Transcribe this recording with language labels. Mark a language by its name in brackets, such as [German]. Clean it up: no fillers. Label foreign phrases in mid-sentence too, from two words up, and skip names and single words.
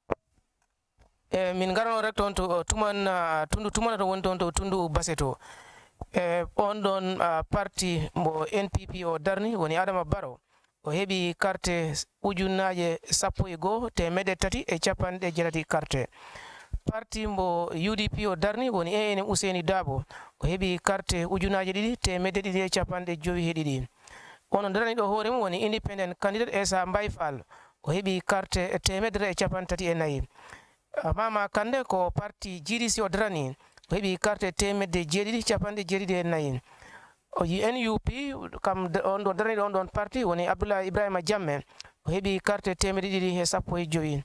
[Fula] min garano rek toon to tundu tumana to woni toon to tundu Basse to on ɗon parti mo NPP o darni woni Adama Barrow o heɓi carte ujunnaje 11,350 carte. Parti mo UDP o darni woni ANM Ouseni Dabo o heɓi carte ujunnaje 2,250. on darani ɗo hoore mum woni [English] independent candidate [Fula] Esa Mbayfal o heɓi carte 134. Mama Kande ko parti GDC o darani o heɓi carte 774. o NUP kam on ɗo darani on ɗon parti woni Abdoulaye Ibrahima Jammeh o heɓi carte 215.